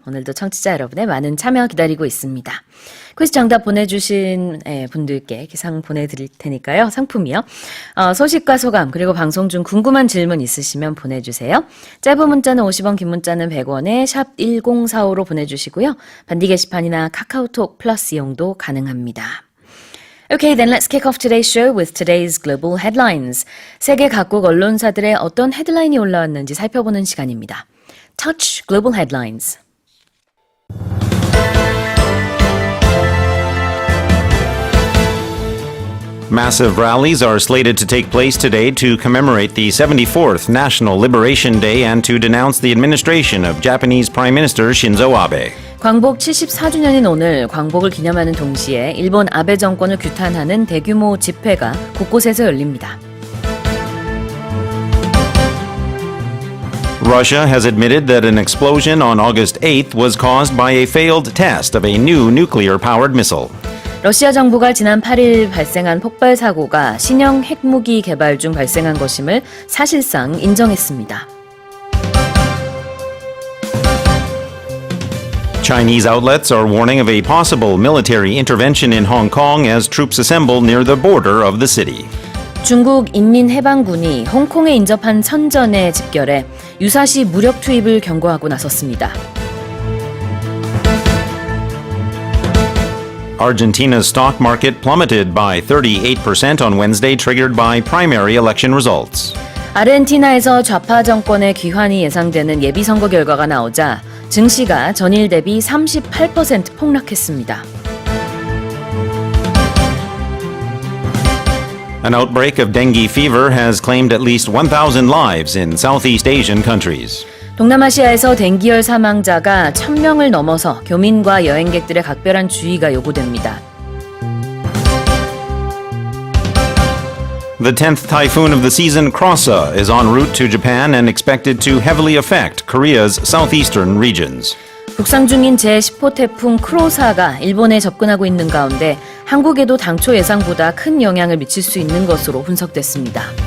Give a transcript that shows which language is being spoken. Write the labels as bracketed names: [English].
[Korean] 오늘도 청취자 여러분의 많은 참여 기다리고 있습니다. 퀴즈 정답 보내주신 분들께 상 보내드릴 테니까요. 상품이요. 소식과 소감 그리고 방송 중 궁금한 질문 있으시면 보내주세요. 짧은 문자는 50원, 긴 문자는 100원에 샵 1045로 보내주시고요. 반디 게시판이나 카카오톡 플러스 이용도 가능합니다. [English] Okay, then let's kick off today's show with today's global headlines. [Korean] 세계 각국 언론사들의 어떤 헤드라인이 올라왔는지 살펴보는 시간입니다. [English] Touch Global Headlines. Massive rallies are slated to take place today to commemorate the 74th National Liberation Day and to denounce the administration of Japanese Prime Minister Shinzo Abe. [Korean] 광복 74주년인 오늘 광복을 기념하는 동시에 일본 아베 정권을 규탄하는 대규모 집회가 곳곳에서 열립니다. [English] Russia has admitted that an explosion on August 8th was caused by a failed test of a new nuclear-powered missile. [Korean] 러시아 정부가 지난 8일 발생한 폭발 사고가 신형 핵무기 개발 중 발생한 것임을 사실상 인정했습니다. [English] Chinese outlets are warning of a possible military intervention in Hong Kong as troops assemble near the border of the city. [Korean] 중국 인민해방군이 홍콩에 인접한 선전에 집결해 유사시 무력 투입을 경고하고 나섰습니다. [English] Argentina's stock market plummeted by 38% on Wednesday, triggered by primary election results. [Korean] 아르헨티나에서 좌파 정권의 귀환이 예상되는 예비선거 결과가 나오자 증시가 전일 대비 38% 폭락했습니다. [English] An outbreak of dengue fever has claimed at least 1,000 lives in Southeast Asian countries. [Korean] 동남아시아에서 댕기열 사망자가 1,000명을 넘어서 교민과 여행객들의 각별한 주의가 요구됩니다. [English] The 10th typhoon of the season, Krosa, is en route to Japan and expected to heavily affect Korea's southeastern regions. [Korean] 북상 중인 제10호 태풍 크로사가 일본에 접근하고 있는 가운데 한국에도 당초 예상보다 큰 영향을 미칠 수 있는 것으로 분석됐습니다.